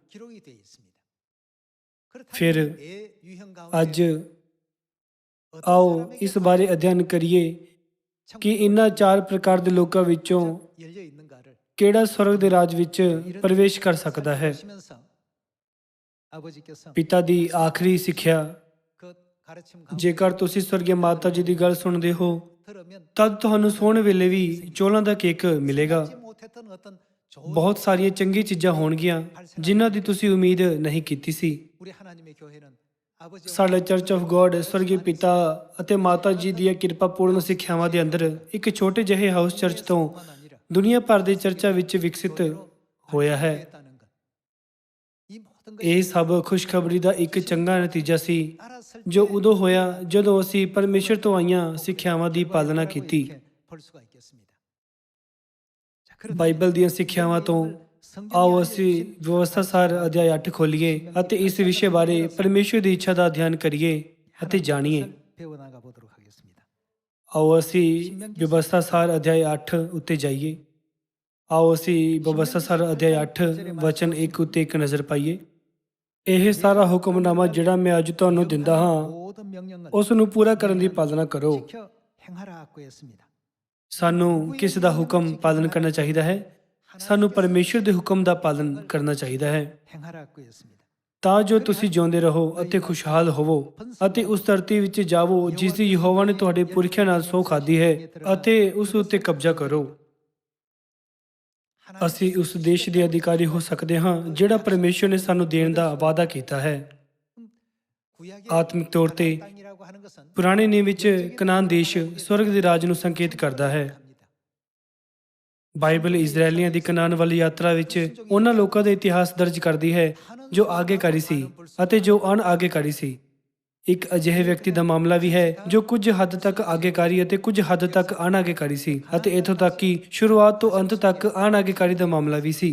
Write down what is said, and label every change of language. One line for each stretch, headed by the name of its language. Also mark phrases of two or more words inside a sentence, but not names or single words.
Punjabi: ਫਿਰ ਅੱਜ ਆਓ ਇਸ ਬਾਰੇ ਅਧਿਐਨ ਕਰੀਏ ਕਿ ਇਹਨਾਂ 4 ਪ੍ਰਕਾਰ ਦੇ ਲੋਕਾਂ ਵਿੱਚੋਂ ਕਿਹੜਾ ਸਵਰਗ ਦੇ ਰਾਜ ਵਿੱਚ ਪ੍ਰਵੇਸ਼ ਕਰ ਸਕਦਾ ਹੈ।
Korean: 아버지께서
Punjabi: ਪਿਤਾ ਦੀ ਆਖਰੀ ਸਿੱਖਿਆ,
Korean: 그 가르침
Punjabi: ਜੇਕਰ ਤੁਸੀਂ ਸਵਰਗੀ ਮਾਤਾ ਜੀ ਦੀ ਗੱਲ ਸੁਣਦੇ ਹੋ
Korean: 들으면
Punjabi: ਤਦ ਤੁਹਾਨੂੰ ਸੌਣ ਵੇਲੇ ਵੀ ਚੌਲਾਂ ਦਾ ਕੇਕ ਮਿਲੇਗਾ।
Korean: 하지 못했던 어떤 좋은
Punjabi: ਬਹੁਤ ਸਾਰੀਆਂ ਚੰਗੀ ਚੀਜ਼ਾਂ ਹੋਣਗੀਆਂ ਜਿਨ੍ਹਾਂ ਦੀ ਤੁਸੀਂ ਉਮੀਦ ਨਹੀਂ ਕੀਤੀ ਸੀ।
Korean: 우리 하나님의 교회는 아버지와
Punjabi: ਸਾਡਾ ਚਰਚ ਆਫ ਗੋਡ ਸਵਰਗੀ ਪਿਤਾ ਅਤੇ ਮਾਤਾ ਜੀ ਦੀਆਂ ਕਿਰਪਾਪੂਰਨ ਸਿੱਖਿਆਵਾਂ ਦੇ ਅੰਦਰ ਇੱਕ ਛੋਟੇ ਜਿਹੇ
English: house church
Punjabi: ਤੋਂ
Korean: 아니라
Punjabi: ਦੁਨੀਆ ਭਰ ਦੇ ਚਰਚਾਂ ਵਿੱਚ ਵਿਕਸਿਤ ਹੋਇਆ ਹੈ।
Korean: 했다는 것. 이 모든
Punjabi: ਇਹ ਸਭ ਖੁਸ਼ਖਬਰੀ ਦਾ ਇੱਕ ਚੰਗਾ ਨਤੀਜਾ ਸੀ
Korean: 알았을
Punjabi: ਜੋ ਉਦੋਂ ਹੋਇਆ ਜਦੋਂ ਅਸੀਂ ਪਰਮੇਸ਼ਰ ਤੋਂ ਆਈਆਂ ਸਿੱਖਿਆਵਾਂ ਦੀ ਪਾਲਣਾ ਕੀਤੀ।
Korean: 이렇게 볼 수가 있겠습니다. 자, 그럼
Punjabi: ਬਾਈਬਲ ਦੀਆਂ ਸਿੱਖਿਆਵਾਂ ਤੋਂ ਆਓ ਅਸੀਂ ਵਿਵਸਥਾ ਸਾਰ ਅਧਿਆਇ 8 ਖੋਲੀਏ ਅਤੇ ਇਸ ਵਿਸ਼ੇ ਬਾਰੇ ਪਰਮੇਸ਼ਰ ਦੀ ਇੱਛਾ ਦਾ ਅਧਿਐਨ ਕਰੀਏ ਅਤੇ ਜਾਣੀਏ।
Korean: 배워나가 보도록 하겠습니다.
Punjabi: ਆਓ ਅਸੀਂ ਵਿਵਸਥਾ ਸਾਰ ਅਧਿਆਇ 8 ਉੱਤੇ ਜਾਈਏ। ਆਓ ਅਸੀਂ ਵਿਵਸਥਾ ਸਾਰ ਅਧਿਆਇ 8 ਵਚਨ 1 ਉੱਤੇ ਇੱਕ ਨਜ਼ਰ ਪਾਈਏ। ਇਹ ਸਾਰਾ ਹੁਕਮਨਾਮਾ ਜਿਹੜਾ ਮੈਂ ਅੱਜ ਤੁਹਾਨੂੰ ਦਿੰਦਾ ਹਾਂ
Korean: 모든 명령을
Punjabi: ਉਸ ਨੂੰ ਪੂਰਾ ਕਰਨ ਦੀ ਪਾਲਣਾ ਕਰੋ।
Korean: 지켜 행하라고 했습니다.
Punjabi: ਸਾਨੂੰ ਕਿਸ ਦਾ ਹੁਕਮ ਪਾਲਨ ਕਰਨਾ ਚਾਹੀਦਾ ਹੈ? ਸਾਨੂੰ ਪਰਮੇਸ਼ਰ ਦੇ ਹੁਕਮ ਦਾ ਪਾਲਨ ਕਰਨਾ ਚਾਹੀਦਾ ਹੈ
Korean: 행하라고 했습니다.
Punjabi: ਤਾਂ ਜੋ ਤੁਸੀਂ ਜਿਉਂਦੇ ਰਹੋ ਅਤੇ ਖੁਸ਼ਹਾਲ ਹੋਵੋ ਅਤੇ ਉਸ ਧਰਤੀ ਵਿੱਚ ਜਾਵੋ ਜਿਸ ਦੀ ਯਹੋਵਾ ਨੇ ਤੁਹਾਡੇ ਪੁਰਖਿਆਂ ਨਾਲ ਸਹੁੰ ਖਾਧੀ ਹੈ ਅਤੇ ਉਸ ਉੱਤੇ ਕਬਜ਼ਾ ਕਰੋ। ਅਸੀਂ ਉਸ ਦੇਸ਼ ਦੇ ਅਧਿਕਾਰੀ ਹੋ ਸਕਦੇ ਹਾਂ ਜਿਹੜਾ ਪਰਮੇਸ਼ਰ ਨੇ ਸਾਨੂੰ ਦੇਣ ਦਾ ਵਾਅਦਾ ਕੀਤਾ ਹੈ।
Korean: 구약의
Punjabi: ਆਤਮਿਕ ਤੌਰ ਤੇ
Korean: 땅이라고 하는 것은
Punjabi: ਪੁਰਾਣੇ ਨਿਯਮ ਵਿੱਚ ਕਨਾਨ ਦੇਸ਼ ਸਵਰਗ ਦੇ ਰਾਜ ਨੂੰ ਸੰਕੇਤ ਕਰਦਾ ਹੈ। ਬਾਈਬਲ ਇਜ਼ਰਾਈਲੀਆਂ ਦੀ ਕਨਾਨ ਵਾਲੀ ਯਾਤਰਾ ਵਿੱਚ ਉਹਨਾਂ ਲੋਕਾਂ ਦਾ ਇਤਿਹਾਸ ਦਰਜ ਕਰਦੀ ਹੈ ਜੋ ਆਗੇਕਾਰੀ ਸੀ ਅਤੇ ਜੋ ਅਣਆਗੇਕਾਰੀ ਸੀ। ਇੱਕ ਅਜਿਹੇ ਵਿਅਕਤੀ ਦਾ ਮਾਮਲਾ ਵੀ ਹੈ ਜੋ ਕੁਝ ਹੱਦ ਤੱਕ ਆਗੇਕਾਰੀ ਅਤੇ ਕੁਝ ਹੱਦ ਤੱਕ ਅਣਆਗੇਕਾਰੀ ਸੀ ਅਤੇ ਇੱਥੋਂ ਤੱਕ ਕਿ ਸ਼ੁਰੂਆਤ ਤੋਂ ਅੰਤ ਤੱਕ ਅਣਆਗੇਕਾਰੀ ਦਾ ਮਾਮਲਾ ਵੀ ਸੀ।